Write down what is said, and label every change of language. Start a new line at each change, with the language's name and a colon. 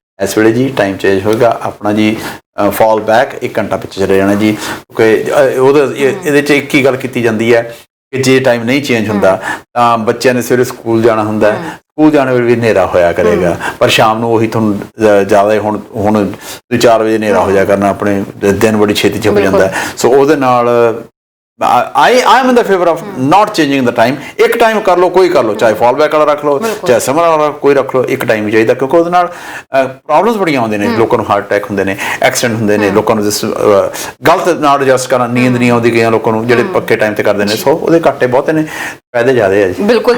Punjabi: ਇਸ ਵੇਲੇ ਜੀ ਟਾਈਮ ਚੇਂਜ ਹੋਏਗਾ ਆਪਣਾ ਜੀ, ਫਾਲ ਬੈਕ 1 ਘੰਟਾ ਪਿੱਛੇ ਚਲੇ ਜਾਣਾ ਜੀ, ਕਿਉਂਕਿ ਇਹਦੇ 'ਚ ਇੱਕ ਹੀ ਗੱਲ ਕੀਤੀ ਜਾਂਦੀ ਹੈ ਕਿ ਜੇ ਟਾਈਮ ਨਹੀਂ ਚੇਂਜ ਹੁੰਦਾ ਤਾਂ ਬੱਚਿਆਂ ਨੇ ਸਵੇਰੇ ਸਕੂਲ ਜਾਣਾ ਹੁੰਦਾ, ਸਕੂਲ ਜਾਣ ਵੇਲੇ ਵੀ ਹਨੇਰਾ ਹੋਇਆ ਕਰੇਗਾ, ਪਰ ਸ਼ਾਮ ਨੂੰ ਉਹੀ ਤੁਹਾਨੂੰ ਜ਼ਿਆਦਾ ਹੁਣ 4 ਵਜੇ ਹਨੇਰਾ ਹੋ ਜਾਇਆ ਕਰਨਾ, ਆਪਣੇ ਦਿਨ ਬੜੀ ਛੇਤੀ ਛਿਪ ਜਾਂਦਾ।
English: ਸੋ
Punjabi: ਉਹਦੇ ਨਾਲ
English: I am in the favor of not changing the time।
Punjabi: ਇੱਕ ਟਾਈਮ ਕਰ ਲਓ, ਕੋਈ ਕਰ ਲਓ, ਚਾਹੇ ਫਾਲ ਬੈਕ ਵਾਲਾ ਰੱਖ ਲਓ, ਚਾਹੇ ਸਮਰ ਵਾਲਾ ਕੋਈ ਰੱਖ ਲਓ, ਇੱਕ ਟਾਈਮ ਹੀ ਚਾਹੀਦਾ, ਕਿਉਂਕਿ ਉਹਦੇ ਨਾਲ ਪ੍ਰੋਬਲਮਸ ਬੜੀਆਂ ਆਉਂਦੀਆਂ ਨੇ, ਲੋਕਾਂ ਨੂੰ ਹਾਰਟ ਅਟੈਕ ਹੁੰਦੇ ਨੇ, ਐਕਸੀਡੈਂਟ ਹੁੰਦੇ ਨੇ, ਲੋਕਾਂ ਨੂੰ ਗਲਤ ਨਾਲ ਐਡਜਸਟ ਕਰਨਾ, ਨੀਂਦ ਨਹੀਂ ਆਉਂਦੀ ਕਈਆਂ ਲੋਕਾਂ ਨੂੰ ਜਿਹੜੇ ਪੱਕੇ ਟਾਈਮ ਤੇ ਕਰਦੇ ਨੇ। ਸੋ ਉਹਦੇ ਘਾਟੇ ਬਹੁਤੇ ਨੇ, ਫਾਇਦੇ ਜ਼ਿਆਦੇ ਆ ਜੀ। ਬਿਲਕੁਲ